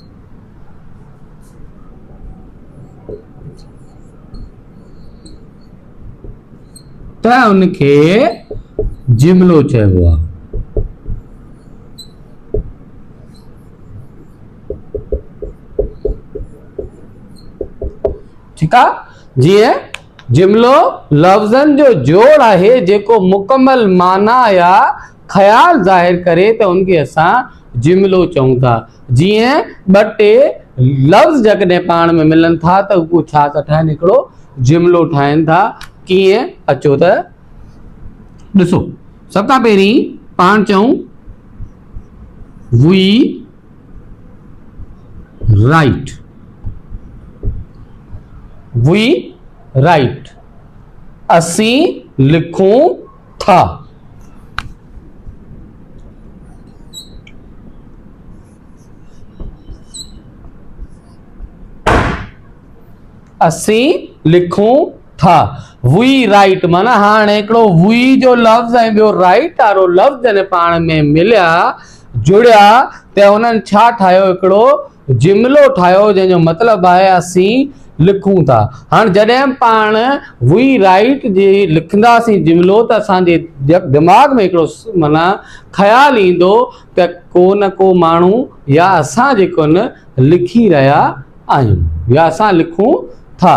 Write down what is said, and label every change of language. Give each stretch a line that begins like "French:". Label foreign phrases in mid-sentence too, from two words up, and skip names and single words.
Sindhi: त उनखे जुमिलो चइबो आहे।
Hindi: ठीक है,
Sindhi: जीअं जुमिलो लफ्ज़नि जो जोड़ आहे जेको मुकम्मल माना या ख्याल जाहिर करे त उनखे असां जुमिलो चऊं था। जीअं ॿ टे लफ्ज़ जॾहिं पाण में मिलनि था त उहो छा था ठाहिनि, हिकिड़ो जुमिलो ठाहिनि था। कीअं, अचो त ॾिसो। सभ खां पहिरीं पाण चऊं
English: we write. we write
Sindhi: असी लिखूं था। असी लिखूं था।
English: we write
Sindhi: माना हाणे हिकिड़ो वी जो लफ्ज़ ऐं ॿियो राइट वारो लफ्ज़ जॾहिं पाण में मिलिया जुड़िया त उन्हनि छा ठाहियो, हिकिड़ो जुमिलो ठाहियो जंहिंजो मतिलबु आहे असीं लिखूं था। हाणे जॾहिं पाण
English: we write
Sindhi: जी लिखंदासीं जुमिलो त असांजे दिमाग़ में हिकिड़ो माना ख़्यालु ईंदो त को न को माण्हू या असां जेको न लिखी रहिया आहियूं या असां लिखूं था।